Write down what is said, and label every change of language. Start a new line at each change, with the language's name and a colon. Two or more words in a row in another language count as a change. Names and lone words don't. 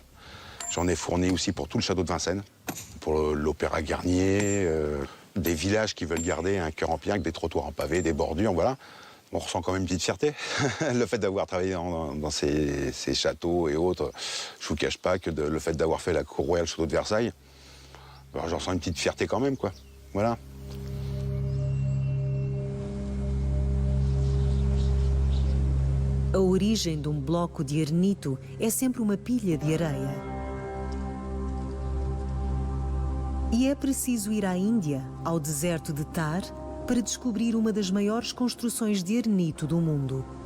French: J'en ai fourni aussi pour tout le château de Vincennes, pour l'Opéra Garnier, des villages qui veulent garder un cœur en pierre avec des trottoirs en pavé, des bordures, voilà. On ressent quand même une petite fierté. Le fait d'avoir travaillé dans ces châteaux et autres, je vous cache pas que le fait d'avoir fait la cour royale château de Versailles, j'en sens une petite fierté quand même, quoi. Voilà.
Portuguese: A origem de bloco de arenito é sempre uma pilha de areia. E é preciso ir à Índia, ao deserto de Thar, para descobrir uma das maiores construções de arenito do mundo.